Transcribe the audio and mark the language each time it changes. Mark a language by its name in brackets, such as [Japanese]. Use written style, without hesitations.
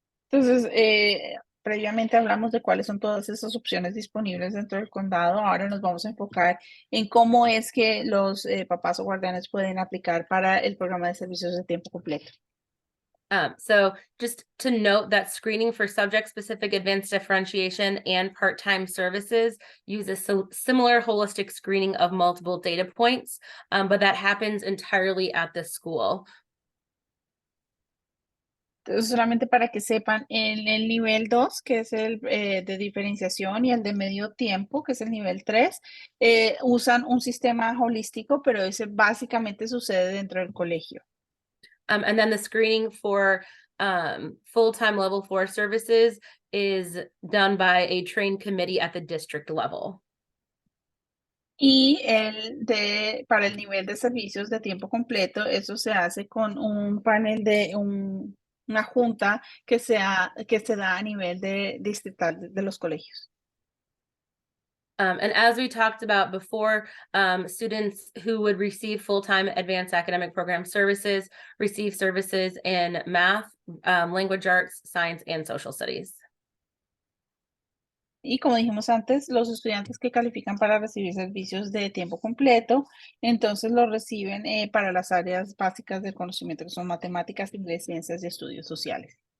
[Spanish] Entonces, previamente hablamos de cuáles son todas esas opciones disponibles dentro del condado. Ahora nos vamos a enfocar en cómo es que los papás o guardianes pueden aplicar para el programa de servicios de tiempo completo. [English] So just to note that screening for subject-specific advanced differentiation and part-time services use a similar holistic screening of multiple data points, but that happens entirely at the school. [Spanish] Entonces, solamente para que sepan, en el nivel 2 que es el de diferenciación, y el de medio tiempo, que es el nivel 3, usan un sistema holístico, pero ese básicamente sucede dentro del colegio. [English] And then the screening for full-time level 4 services is done by a trained committee at the district level. [Spanish] Y para el nivel de servicios de tiempo completo, eso se hace con un panel una junta que se da a nivel de distrital de los colegios. [English] And as we talked about before, students who would receive full-time advanced academic program services receive services in math, language arts, science, and social studies. [Spanish] Y como dijimos antes, los estudiantes que califican para recibir servicios de tiempo completo, entonces los reciben para las áreas básicas del conocimiento, que son matemáticas, inglés, ciencias y estudios sociales.